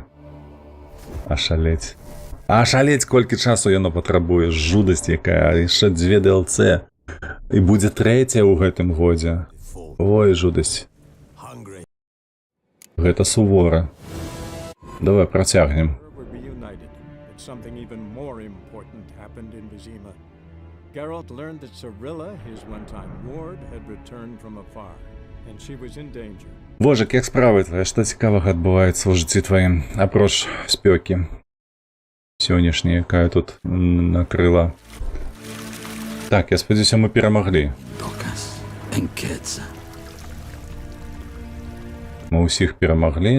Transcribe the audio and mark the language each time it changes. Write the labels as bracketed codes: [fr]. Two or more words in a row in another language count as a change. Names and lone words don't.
[be] Ашалець. Ашалець, колькі часу яно патрабуе, жудасць якая, яшчэ 2 DLC. І будзе 3 ў гэтым годзе. Ой, жудасць. Гэта сувора. Давай працягнем. [en] Geralt learned that Cirilla, his one-time ward, had returned from afar, and she was in danger. [uk] Божик, як справи твоя? [be] Што цікавага адбываецца ў жыцці тваім? Апроч спёкі. Сённяшняя, якая тут накрыла. Так, я спадзяюся, мы перамаглі. Мы ўсіх перамаглі.